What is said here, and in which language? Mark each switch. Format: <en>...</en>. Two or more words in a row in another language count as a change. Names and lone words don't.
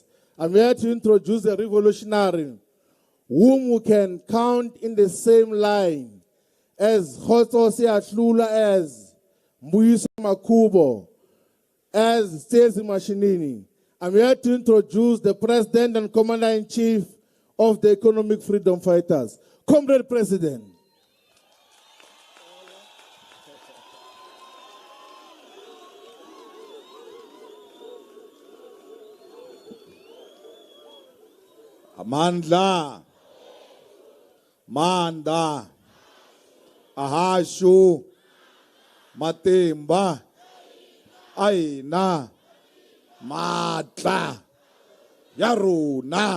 <en>I'm here to introduce a revolutionary whom we can count in the same line as Khotsosi Atlulwa, as Mbuyiso Makubo, as CIC Mashinini. I'm here to introduce the President and Commander-in-Chief of the Economic Freedom Fighters. Comrade President. Amandla, Manda, Ahashu, Matimba, Aina, Matla, Yaruna.</en>